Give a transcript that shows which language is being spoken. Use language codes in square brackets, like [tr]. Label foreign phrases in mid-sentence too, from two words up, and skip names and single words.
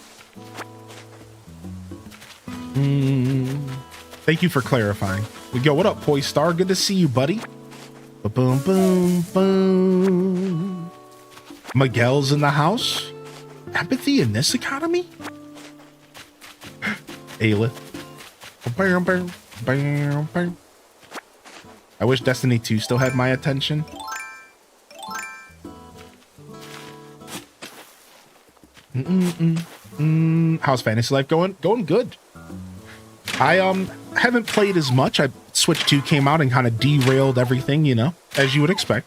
[en] Thank you for clarifying. We go, what up, Poi Star? Good to see you, buddy. Boom, boom, boom. Miguel's in the house. Empathy in this economy? Aelith. Bam, bam, bam, bam. I wish Destiny 2 still had my attention. How's fantasy life going? Going good. I haven't played as much. Switch 2 came out and kind of derailed everything, you know, as you would expect.